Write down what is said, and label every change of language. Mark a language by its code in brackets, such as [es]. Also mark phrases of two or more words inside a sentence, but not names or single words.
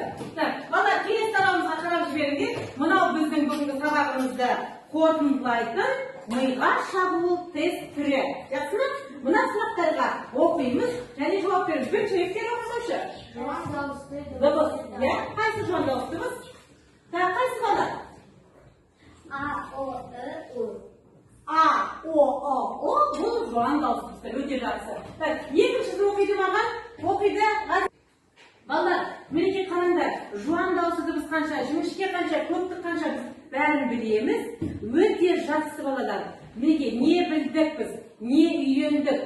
[kk] Балалар, келесі сабағымызға қарап жіберіңдер. Мынау біздің бүгінгі сабағымызды қорытындылайтын миға шабуыл тест түрі. Жақсы ма? Мына сұрақтарға оқимыз және жауап береміз. Бір жүректер оқымаушы. Жуан дауысты. Дыбыс. Қайсы жуан дауыстымыз? Қайсы балалар? А-О-И-У. А-О-И-У. Бұл жуан дауыстымыз. Өте жақсы. Екіншісін оқиды маған. Оқиды. Балалар, мінекей қараңдар. Жуан дауысы дыбыс қанша, жіңішке қанша, көптік қанша біз бәрін білеміз. Өте жақсы балалар. Мінекей не білдік біз, не үйрендік.